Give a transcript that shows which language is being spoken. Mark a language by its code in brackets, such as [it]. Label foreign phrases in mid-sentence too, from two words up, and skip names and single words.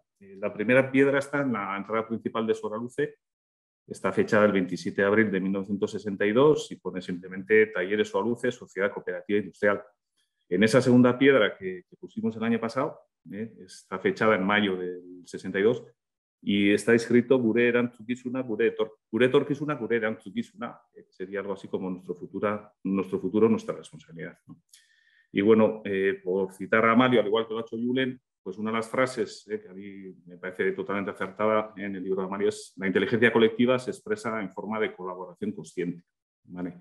[es] La primera piedra está en la entrada principal de Solaluce. Está fechada el 27 de abril de 1962 y pone simplemente Talleres Solaluce, Sociedad Cooperativa Industrial. En esa segunda piedra que pusimos el año pasado, está fechada en mayo del 62 y está escrito [eu] Gure erantzukizuna, gure etorkizuna, gure erantzukizuna. [es] Sería algo así como nuestro futuro, nuestra responsabilidad, ¿no? Y bueno, por citar a Mario, al igual que lo ha hecho Julen, pues una de las frases que a mí me parece totalmente acertada en el libro de Mario es: la inteligencia colectiva se expresa en forma de colaboración consciente, ¿vale?